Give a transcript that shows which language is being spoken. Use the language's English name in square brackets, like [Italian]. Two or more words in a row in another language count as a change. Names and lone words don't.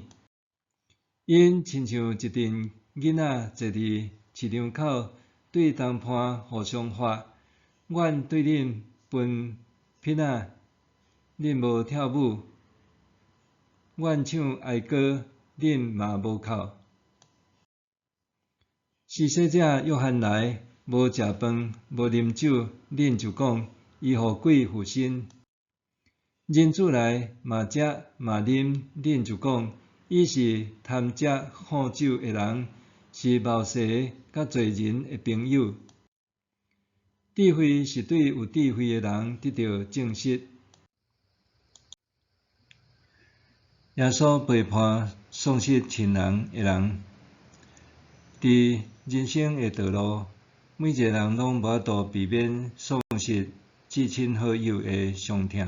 [Min Nan Chinese] 因亲像一群囡仔坐伫市场口，对同伴互相发：阮对恁分片仔，恁无跳舞；阮唱哀歌，恁嘛无哭。施洗者约翰来，无食饭，无啉酒，恁就讲伊互鬼附身；人子来，嘛食嘛啉，恁就讲伊是贪食好酒的人，是冒失甲罪人的朋友。智慧是对有智慧的人得到证实。耶稣陪伴丧失亲人的人，伫人生的道路，每一个人拢无法度避免丧失至亲好友的伤痛。